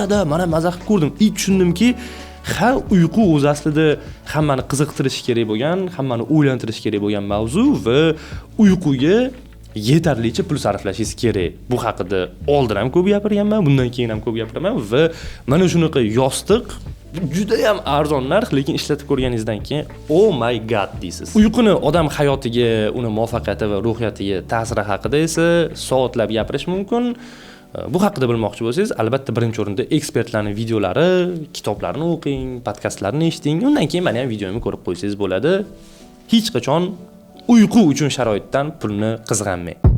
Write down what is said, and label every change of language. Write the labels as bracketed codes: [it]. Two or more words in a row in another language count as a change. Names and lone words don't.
[uz] Da, mana maza qilib ko'rdim. Tushundimki, uyqu o'zi aslida hammani qiziqtirishi kerak bo'lgan, hammani o'ylantirishi kerak bo'lgan mavzu va uyquga yetarlicha pul sarflashingiz kerak. Bu haqida oldin ham ko'p gapirganman, bundan keyin ham ko'p gapiraman va mana shunaqa yostiq juda ham arzon narx, lekin ishlatib ko'rganingizdan keyin [en] oh my god [uz] deysiz. Uyquni odam hayotiga, uni muvaffaqiyati va ruhiyatiga ta'siri haqida esa soatlab gapirish mumkin. Bu haqida bilmoqchi bo'lsangiz, albatta birinchi o'rinda ekspertlarning videolari, kitoblarini o'qing, podkastlarini eshiting, undan keyin meni ham videomni ko'rib qo'ysangiz bo'ladi. Hech qachon uyqu uchun sharoitdan pulni qizg'anmang.